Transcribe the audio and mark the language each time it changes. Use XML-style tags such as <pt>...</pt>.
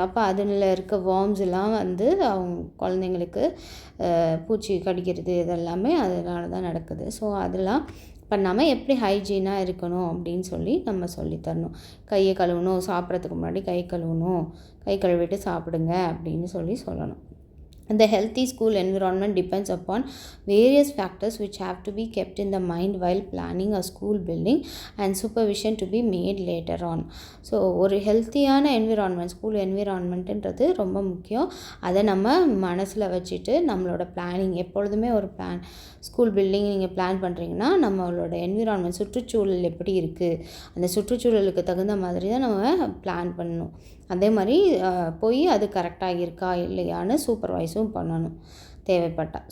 <ta>அப்போ அதில் இருக்க வார்ம்ஸ் எல்லாம் அவங்க குழந்தைங்களுக்கு பூச்சி கடிக்கிறது, இதெல்லாமே அதனால தான் நடக்குது. ஸோ அதெல்லாம் பண்ணாமல் எப்படி ஹைஜீனாக இருக்கணும் அப்படின்னு சொல்லி நம்ம சொல்லித்தரணும். கையை கழுவணும், சாப்பிட்றதுக்கு முன்னாடி கை கழுவிட்டு சாப்பிடுங்க அப்படின்னு சொல்லணும்.</ta> <en>The healthy school environment depends upon various factors which have to be kept in the mind while planning a school building and supervision to be made later on.</en> <ta>So ஒரு ஹெல்த்தியான ஸ்கூல் என்விரான்மெண்ட்டுன்றது ரொம்ப முக்கியம். அதை நம்ம மனசில் வச்சுட்டு நம்மளோட பிளானிங் எப்பொழுதுமே ஒரு ஸ்கூல் பில்டிங் நீங்கள் பிளான் பண்ணுறீங்கன்னா நம்மளோட என்விரான்மெண்ட் சுற்றுச்சூழல் எப்படி இருக்குது, அந்த சுற்றுச்சூழலுக்கு தகுந்த மாதிரி தான் நம்ம பிளான் பண்ணணும். அதே மாதிரி போய் அது கரெக்டாக இருக்கா இல்லையான்னு சூப்பர்வைஸும் பண்ணணும். தேவைப்பட்டால்.</ta>